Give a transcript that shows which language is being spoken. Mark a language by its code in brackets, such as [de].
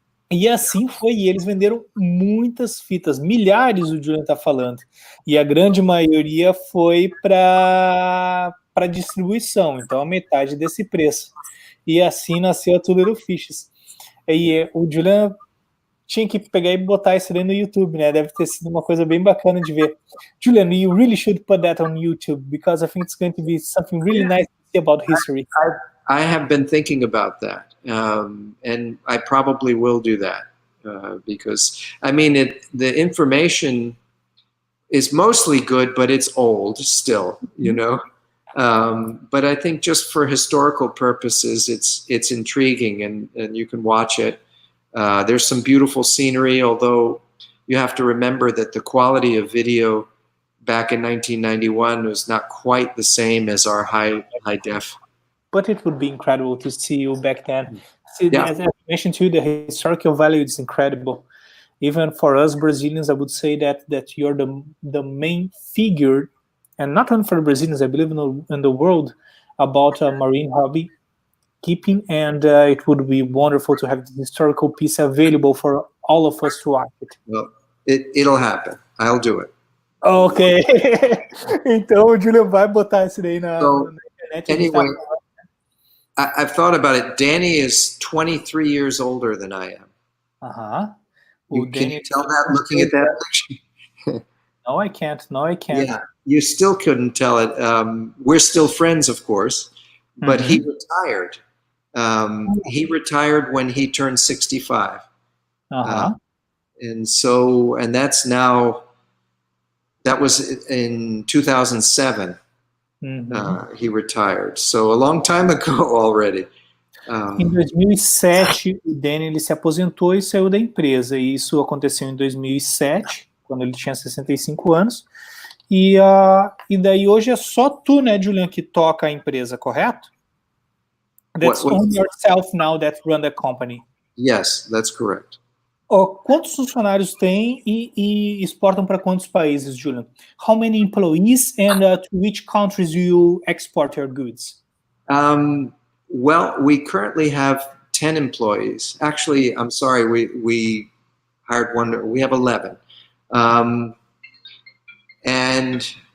[pt] E assim foi, e eles venderam muitas fitas, milhares, o Julian está falando, e a grande maioria foi para distribuição, então a metade desse preço. E assim nasceu a Two Little Fishes. E o Julian tinha que pegar e botar isso aí no YouTube, né? Deve ter sido uma coisa bem bacana de ver. [en] Julian, you really should put that on YouTube, because I think it's going to be something really nice to see about history. I have been thinking about that, and I probably will do that, because, the information is mostly good, but it's old still, but I think just for historical purposes, it's intriguing, and you can watch it. There's some beautiful scenery, although you have to remember that the quality of video back in 1991 was not quite the same as our high def. But it would be incredible to see you back then. As I mentioned to you, the historical value is incredible. Even for us Brazilians, I would say that you're the main figure, and not only for the Brazilians, I believe in the world, about marine hobby keeping, and it would be wonderful to have the historical piece available for all of us to watch it. Well, it'll happen. I'll do it. Ok. [pt] Então o Julian vai botar isso daí na internet. [en] Anyway, I've thought about it. Danny is 23 years older than I am. Can you tell that looking at that picture? No, I can't. Yeah, you still couldn't tell it. We're still friends, of course, but he retired. He retired when he turned 65. And that's now, that was in 2007. He retired. So a long time ago already. [pt] Em 2007, o Danny ele se aposentou e saiu da empresa. E isso aconteceu em 2007, quando ele tinha 65 anos. E daí hoje é só tu, né, Julian, que toca a empresa, correto? [en] That's only yourself now that run the company. Yes, that's correct. [pt] Quantos funcionários tem e exportam para quantos países, Julian? [en] How many employees, and to which countries do you export your goods? Well, we currently have 10 employees. Actually, I'm sorry, we hired one. We have 11. And